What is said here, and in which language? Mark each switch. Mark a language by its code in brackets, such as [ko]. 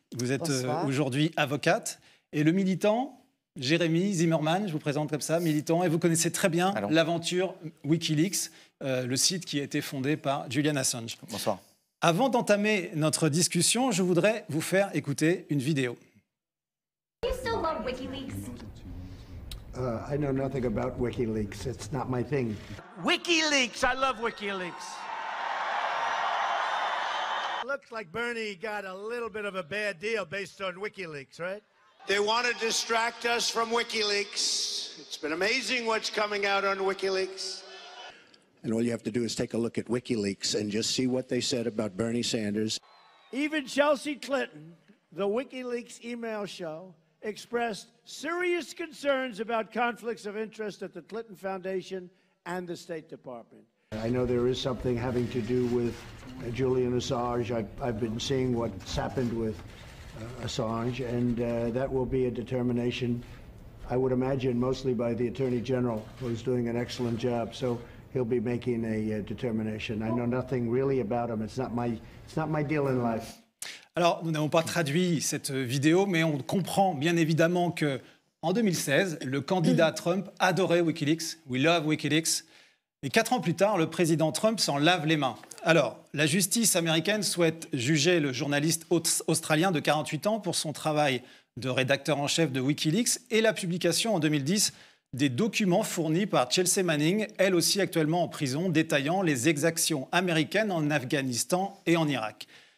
[fr] Vous êtes aujourd'hui avocate. Et le militant Jérémy Zimmerman, je vous présente comme ça, militant. Et vous connaissez très bien l'aventure Wikileaks, le site qui a été fondé par Julian Assange. Bonsoir. Avant d'entamer notre discussion, je voudrais vous faire écouter une vidéo. [en] You still love WikiLeaks? I know nothing about WikiLeaks. It's not my thing. WikiLeaks! I love WikiLeaks. Looks like Bernie got a little bit of a bad deal based on WikiLeaks, right? They want to distract us from WikiLeaks. It's been amazing what's coming out on WikiLeaks. And all you have to do is take a look at WikiLeaks and just see what they said about Bernie Sanders. Even Chelsea Clinton, the WikiLeaks email show, expressed serious concerns about conflicts of interest at the Clinton Foundation and the State Department. I know there is something having to do with Julian Assange. I've been seeing what's happened with Assange, and that will be a determination, I would imagine, mostly by the Attorney General, who's doing an excellent job. So he'll be making a determination. I know nothing really about him. It's not my deal in life. [fr] Alors, nous n'avons pas traduit cette vidéo, mais on comprend bien évidemment qu'en 2016, le candidat Trump adorait Wikileaks. [en] We love Wikileaks. [fr] Et 4 ans plus tard, le président Trump s'en lave les mains. Alors, la justice américaine souhaite juger le journaliste australien de 48 ans pour son travail de rédacteur en chef de Wikileaks et la publication en 2010 des documents fournis par Chelsea Manning, elle aussi actuellement en prison, détaillant les exactions américaines en Afghanistan et en Irak.